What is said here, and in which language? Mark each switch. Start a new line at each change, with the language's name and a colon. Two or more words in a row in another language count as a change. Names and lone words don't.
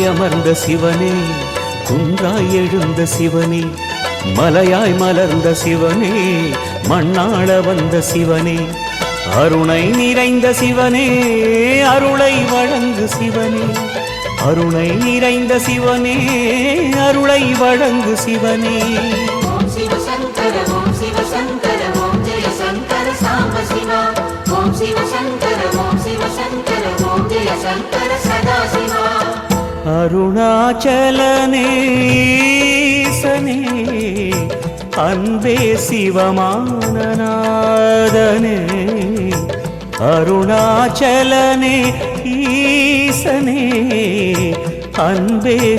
Tamil: அமர்ந்த சிவனே குன்றாய் எழுந்த சிவனே மலையாய் மலர்ந்த சிவனே மண்ணாள வந்த சிவனே அருணை நிறைந்த சிவனே அருளை வழங்கு சிவனே அருணை நிறைந்த சிவனே அருளை வழங்கு சிவனே
Sanskrit: ओम शिव शंकर ओम जय शंकर सांब शिवा ओम शिव शंकर ओम जय शंकर सदाशिवा
Tamil: அருணாச்சலனேசனே அன்பே சிவமானநாதனே அருணாச்சலனே ஈசனே அன்பே